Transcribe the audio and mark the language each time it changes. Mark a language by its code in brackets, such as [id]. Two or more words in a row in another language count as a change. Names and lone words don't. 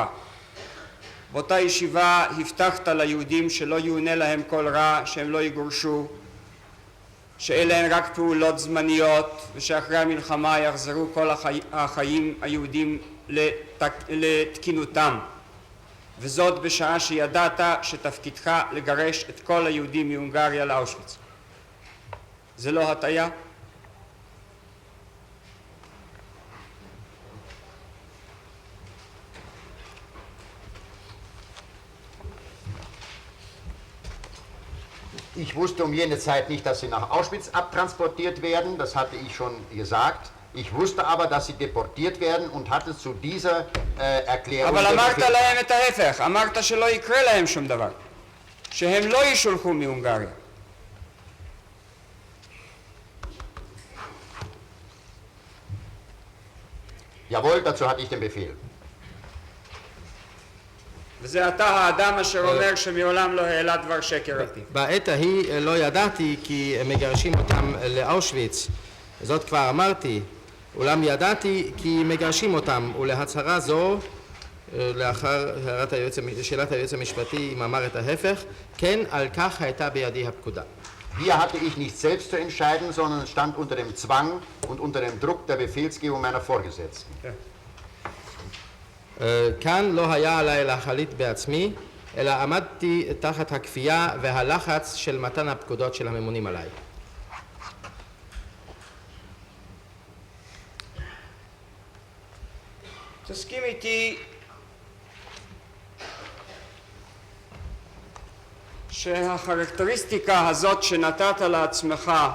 [he] באותה ישיבה הבטחת ליהודים שלא יאונה להם כל רע, שהם לא יגורשו, שאלה הן רק פעולות זמניות ושאחרי המלחמה יחזרו כל החיים היהודים לתקינותם, וזאת בשעה שידעת שתפקידך לגרש את כל היהודים מהונגריה לאושוויץ. זה לא הטעיה? [de] Ich wusste um jene Zeit nicht, dass sie nach Auschwitz abtransportiert werden, das hatte ich schon gesagt. Ich wusste aber, dass sie deportiert werden und hatte zu dieser Erklärung... [he] אבל אמרת להם את ההפך, אמרת שלא יקרה להם שום דבר, שהם לא ישולחו מהונגריה. [de] Jawohl, dazu hatte ich den Befehl. [he] וזה אתה האדם אשר אומר שמעולם לא העלה דבר שקר על פיו. בעת ההיא לא ידעתי כי מגרשים אותם לאושוויץ, זאת כבר אמרתי, אולם ידעתי כי מגרשים אותם, ולהצהרה זו, לאחר שאלת היועץ המשפטי אם אמר את ההפך, כן, על כך הייתה בידי הפקודה. [de] Hier hatte ich nicht selbst zu entscheiden, sondern stand unter dem Zwang und unter dem Druck der Befehlsgebung meiner Vorgesetzten. [he] כאן לא היה עליי להחליט בעצמי, אלא עמדתי תחת הכפייה והלחץ של מתן הפקודות של הממונים עליי. תסכים איתי שהחרקטריסטיקה הזאת שנתת לעצמך